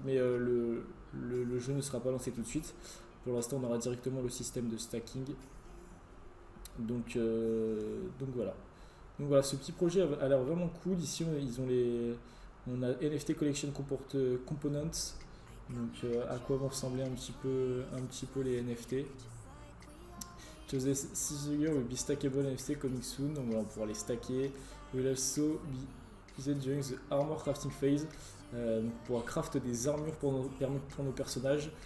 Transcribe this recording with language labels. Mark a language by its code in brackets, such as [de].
[fr] Mais le jeu ne sera pas lancé tout de suite. Pour l'instant on aura directement le système de stacking. Donc voilà. Donc voilà, ce petit projet a l'air vraiment cool. Ici on a NFT Collection Components. Donc à quoi vont ressembler un petit peu les NFT. [en] The Caesar will be stackable NFT coming soon. [fr] Donc voilà, on pourra les stacker. [en] Will also be used during the armor crafting phase. [fr] Donc on pourra craft des armures pour nos personnages.